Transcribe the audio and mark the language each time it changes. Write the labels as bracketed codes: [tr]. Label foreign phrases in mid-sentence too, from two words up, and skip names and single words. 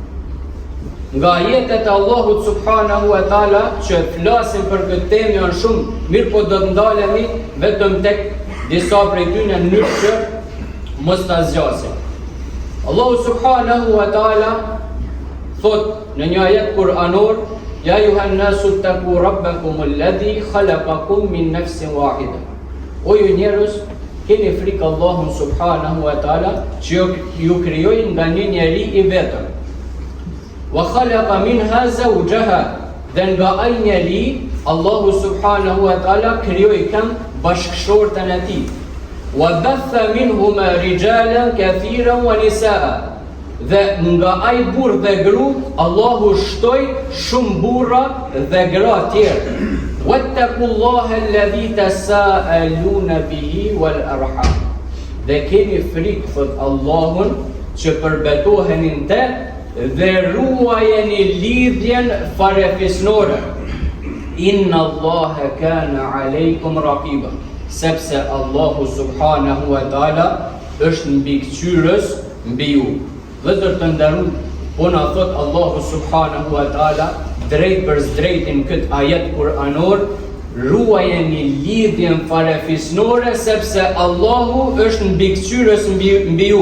[sq] Nga ajetet e Allahut [ar] سبحانه وتعالى [sq] që flasin për këtë temë janë shumë, mirë po do të ndalemi vetëm tek disa prej tyre në mënyrë që mos ta zgjasim. Allahu [ar] سبحانه وتعالى [sq] thot në një ajet kuranor: [ar] "يا أيها الناس اتقوا ربكم الذي خلقكم من نفس واحدة." [sq] O ju njerëz, keni frikë Allahun [ar] سبحانه وتعالى [sq] që ju krijoi nga një njeri i vetëm. [ar] وخلق منها زوجها, [sq] dhe nga ai njeri Allahu [ar] سبحانه وتعالى [sq] krijoi kam bashkëshortën e tij. [ar] وبث منهما رجالا كثيرا ونساء, [sq] dhe nga ai burr dhe gru Allahu shtoi shumë burra dhe gra tjerë. [ar] واتقوا الله الذي تساءلون به والأرحام, [sq] dhe keni frikë thot Allahun që përbetoheni te dhe ruajeni lidhjen farefisnore. [ar] إن الله كان عليكم رقيبا, [sq] sepse Allahu [ar] سبحانه وتعالى [sq] është mbikëqyrës mbi ju. Vëllezër të nderuar, po na thot Allahu [ar] سبحانه وتعالى [sq] drejt për drejtin këtë ajet kuranor: ruajeni lidhjen farefisnore sepse Allahu është mbikëqyrës mbi ju.